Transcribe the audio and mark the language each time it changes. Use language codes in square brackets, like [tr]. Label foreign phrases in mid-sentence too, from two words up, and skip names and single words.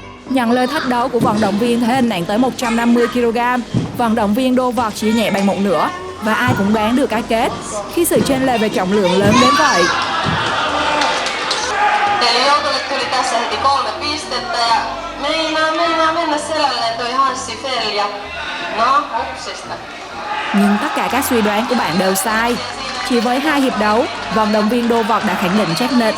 [vi] Nhận lời thách đấu của vận động viên thể hình nặng tới 150 kg, vận động viên đô vật chỉ nhẹ bằng một nửa và ai cũng đoán được cái kết khi sự chênh lệch về trọng lượng lớn đến vậy. [fi] Eli Joutunen tuli tässä heti 3 pistettä ja meinaa mennä selälleen toi Hanssi Fell ja no, hupsista. [vi] Nhưng tất cả các suy đoán của bạn đều sai. Chỉ với 2 hiệp đấu, vận động viên đô vật đã khẳng định chắc nịch.